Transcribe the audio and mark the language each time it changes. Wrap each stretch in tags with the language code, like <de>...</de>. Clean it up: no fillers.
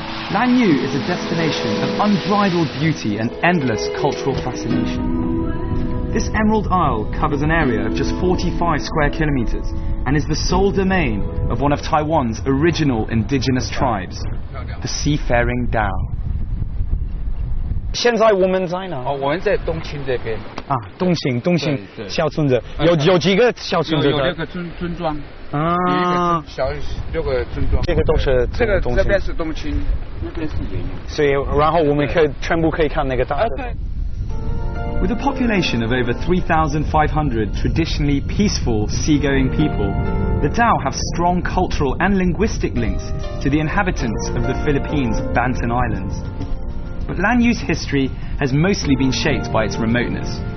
<en>Lanyu is a destination of unbridled beauty and endless cultural fascination. This Emerald Isle covers an area of just 45 square kilometers and is the sole domain of one of Taiwan's original indigenous tribes, the Seafaring Dao.</en> <zh>现在我们在哪？我们在东清这边啊，东清小村子，有几个小村子？有6个村庄啊，有一个6个村庄。这个都是这边是东清，那边是盐。所以，然后我们全部可以看那个大的。</zh> <en>With a population of over 3,500 traditionally peaceful seagoing people, the Dao have strong cultural and linguistic links to the inhabitants of the Philippines' Banten Islands. But Lanyu's history has mostly been shaped by its remoteness.</en>